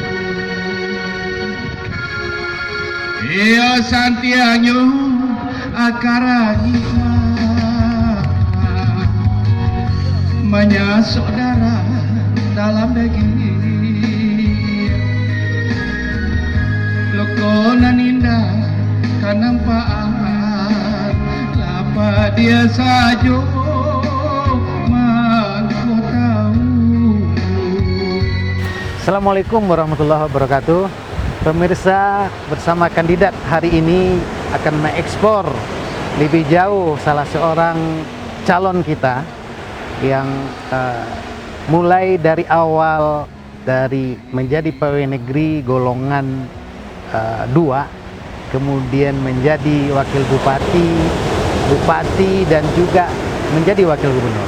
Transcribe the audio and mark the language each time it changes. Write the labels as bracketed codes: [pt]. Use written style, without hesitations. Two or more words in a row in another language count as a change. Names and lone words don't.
[min] Ia santianyo akara menyasok darah dalam daging. Lokonan indah kanampaan, lapa dia sajo mangko tahu. [ar] السلام عليكم ورحمة الله وبركاته. [id] Pemirsa, bersama kandidat hari ini akan mengekspor lebih jauh salah seorang calon kita yang mulai dari awal dari menjadi pegawai negeri golongan 2, kemudian menjadi wakil bupati dan juga menjadi wakil gubernur.